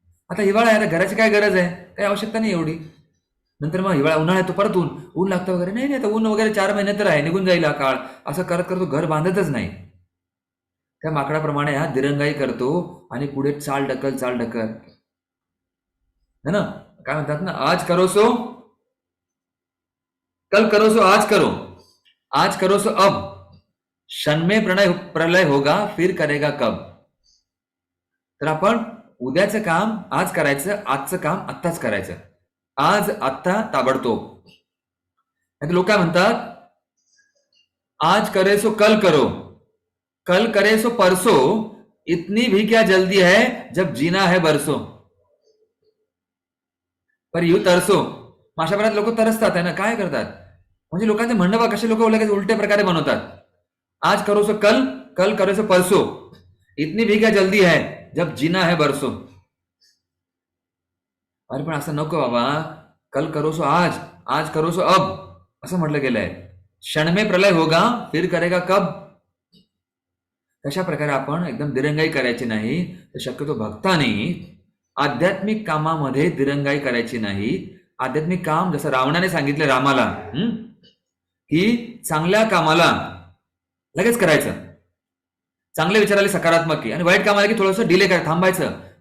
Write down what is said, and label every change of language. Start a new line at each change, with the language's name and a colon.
Marathi: आता हिवाळा आहे, आता घराची काय गरज आहे, काही आवश्यकता नाही एवढी. नंतर मग हिवाळा, उन्हाळा येतो, परत ऊन लागतं वगैरे. नाही, आता ऊन वगैरे 4 महिने तर आहे, निघून जाईल हा काळ. असं करत करतो घर बांधतच नाही. त्या माकडाप्रमाणे हा दिरंगाई करतो आणि पुढे चाल ढकल है ना. काय म्हणतात ना,
Hindi: आज करो सो कल करो सो आज करो सो अब, क्षण में प्रलय होगा फिर करेगा कब.
Marathi: तर आपण उद्याचं काम आज करायचं, आजचं काम आत्ताच करायचं. आज आत्ता ताबडतोब. लोक काय म्हणतात,
Hindi: आज करे सो कल करो, कल करे सो परसो, इतनी भी क्या जल्दी है जब जीना है बरसो. पर यू तरसो.
Marathi: अशा प्रकारे लोक तरसतात आहे ना. काय करतात म्हणजे लोकांचे म्हणणं बघा, कसे लोक लगेच उलटे प्रकारे बनवतात.
Hindi: आज करो सो कल, कल करो सो परसो, इतनी भी क्या जल्दी है जब जीना है बरसो.
Marathi: अरे पण असं नको बाबा.
Hindi: कल करो सो आज, आज करो सो अब
Marathi: असं म्हटलं गेलंय.
Hindi: क्षण में प्रलय होगा फिर करेगा कब.
Marathi: तशा प्रकारे आपण एकदम दिरंगाई करायची नाही. तर शक्यतो भक्तांनी आध्यात्मिक कामामध्ये दिरंगाई करायची नाही. आध्यात्मिक काम जसं रावणाने सांगितलं रामाला, की चांगल्या कामाला लगेच करायचं, चांगले विचाराले सकारात्मक की, आणि वाईट कामाला की थोडंसं डिले करायचं, थांबायचं.